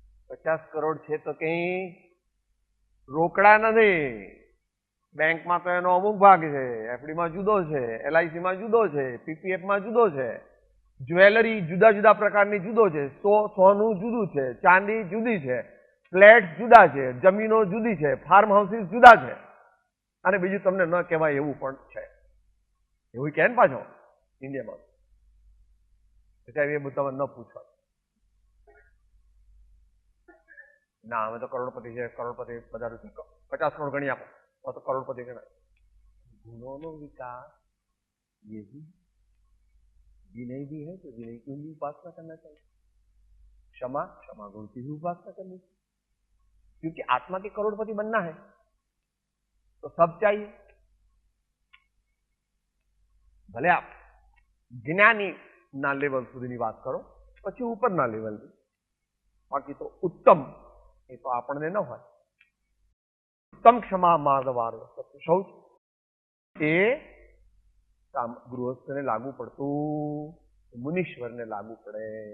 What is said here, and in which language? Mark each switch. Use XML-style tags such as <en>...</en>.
<gu>50 કરોડ છે તો કઈ રોકડા નથી, બેંકમાં તો એનો અમુક ભાગ છે, એફડીમાં જુદો છે, એલઆઈસીમાં જુદો છે, પીપીએફમાં જુદો છે, જ્વેલરી જુદા જુદા પ્રકારની જુદો છે, સોનું જુદું છે, ચાંદી જુદી છે, ફ્લેટ જુદા છે, જમીનો જુદી છે, ફાર્મ હાઉસીસ જુદા છે, અને બીજું તમને ન કહેવાય એવું પણ છે. એવું કહે ને પાછો ઇન્ડિયામાં, એ બધું તમે ન પૂછો. ના અમે તો કરોડપતિ છે, કરોડપતિ બધા 50 કરોડ ગણી આપો તો કરોડપતિ ગણાય. ગુણોનો વિકાસ</gu> <hi>ये भी विनय भी है, तो विनय की भी उपासना करना चाहिए, क्षमा क्षमा गुण की भी उपासना करनी चाहिए, क्योंकि आत्मा के करोड़पति बनना है तो सब चाहिए.</hi> <gu>भले आप ज्ञानी ना लेवल सुधीની વાત કરો, પછી ઉપરના લેવલની, બાકી તો ઉત્તમ એ તો આપણને ન હોય. ઉત્તમ ક્ષમા માર્ગવાર શૌચ એ ગૃહસ્થને લાગુ પડતું, મુનીશ્વરને લાગુ પડે.</gu>